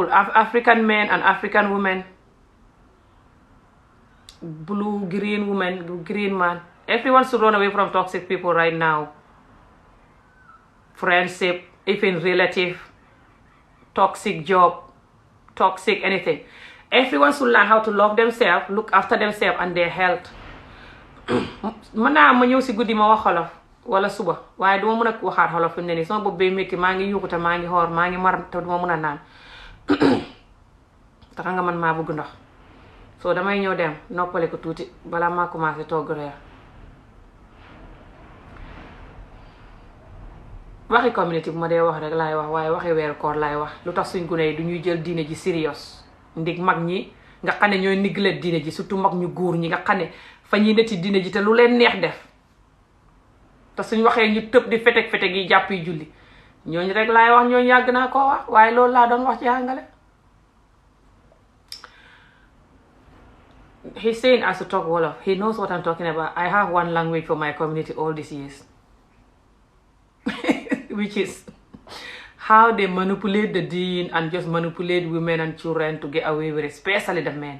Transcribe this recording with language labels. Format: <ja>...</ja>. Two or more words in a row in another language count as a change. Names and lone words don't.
<en>African men and African women. Blue, green woman, green man. Everyone's to run away from toxic people right now. Friendship, even relative, toxic job, toxic anything. Everyone should learn how to love themselves, look after themselves and their health.</en> <wo>Mën naa ma ñëw si guddi ma wax xolof wala suba waaye duma mën a waxaat xolof fi mu ne nii sama bopp bay métti maa ngi yuuxu te maa ngi xoor maa ngi mar te duma mën a naan taxa nga man maa bëgg ndox so damay ñëw dem noppale ko tuuti balaa maa commencé togg reer. Waxi community bu ma dee wax rek laay wax waaye waxi weeru koor laay wax lu tax suñ gune yi du ñuy jël diine ji serious ndig mag ñi nga xam ne ñooy néglet diine ji surtout mag ñu góor ñi nga xam ne fa ñuy neti diine ji te lu leen neex def te suñ waxee ñu tëb di feteg yi jàpp yi julli ñooñu rek laay wax ñooñu yàgg naa koo wax waaye loolu laa doon wax ci àngale.</wo> <en>He's saying as to talk Wolof. He knows what I'm talking about. I have one language for my community all these years. Which is how they manipulate the deen and just manipulate women and children to get away with it, especially the men.</en>